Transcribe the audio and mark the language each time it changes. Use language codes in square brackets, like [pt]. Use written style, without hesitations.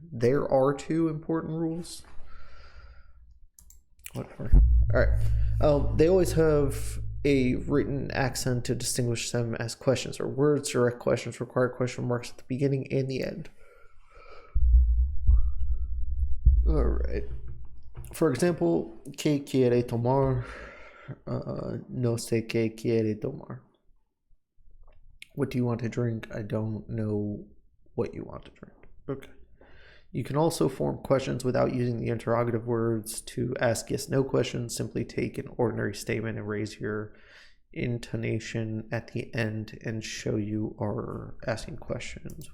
[en] There are 2 important rules. Whatever. All right. They always have a written accent to distinguish them as questions or words. Direct questions require question marks at the beginning and the end. All right. For example, [es] ¿qué quiere tomar? No sé qué quiere tomar. [en] What do you want to drink? I don't know what you want to drink. Okay. You can also form questions without using the interrogative words. To ask yes/no questions, simply take an ordinary statement and raise your intonation at the end and show you are asking questions.